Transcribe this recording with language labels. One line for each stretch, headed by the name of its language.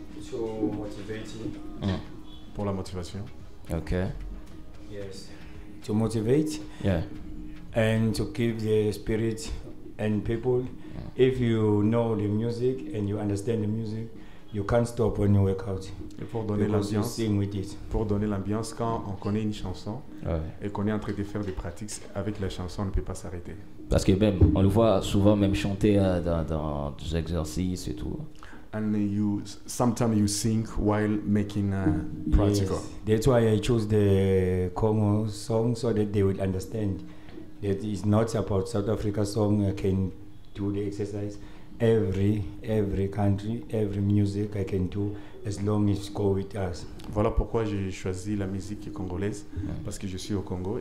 English: To motivate you.
French: Pour la motivation.
English: Okay. Yes. To motivate. Yeah. And to keep the spirit and people. If you know the music and you understand the music, you can't stop when you work out.
French: Et pour donner l'ambiance, quand on connaît une chanson et qu'on est en train de faire des pratiques avec la chanson, on ne peut pas s'arrêter. Parce que même, on le voit souvent même chanter dans des exercices et tout.
English: And sometimes you sing while making practical. Yes. That's why I chose the Congo song so that they will understand that it's not about South Africa song. I can do the exercise. Every country, every music I can do as long as go with us.
French: Voilà pourquoi j'ai choisi la musique congolaise, parce que je suis au Congo.